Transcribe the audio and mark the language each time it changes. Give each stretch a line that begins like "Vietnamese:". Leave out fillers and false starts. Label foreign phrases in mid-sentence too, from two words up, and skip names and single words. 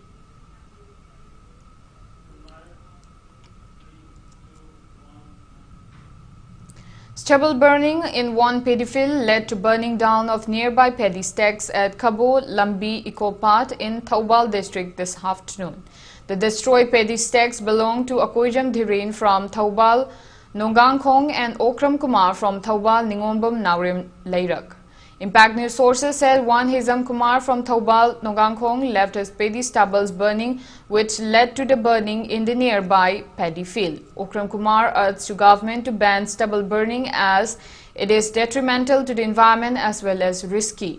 English: Stubble burning in one paddy field led to burning down of nearby paddy stacks at Kabo Lambi Eco Park in Thoubal district this afternoon. The destroyed paddy stacks belong to Akoijam Dhiren from Thoubal, Nongangkhong and Okram Kumar from Thoubal Ningombam Naurim Lairak. Impact News sources said one Hizam Kumar from Thoubal, Nongangkhong left his paddy stubbles burning, which led to the burning in the nearby paddy field. Okram Kumar urged the government to ban stubble burning as it is detrimental to the environment as well as risky.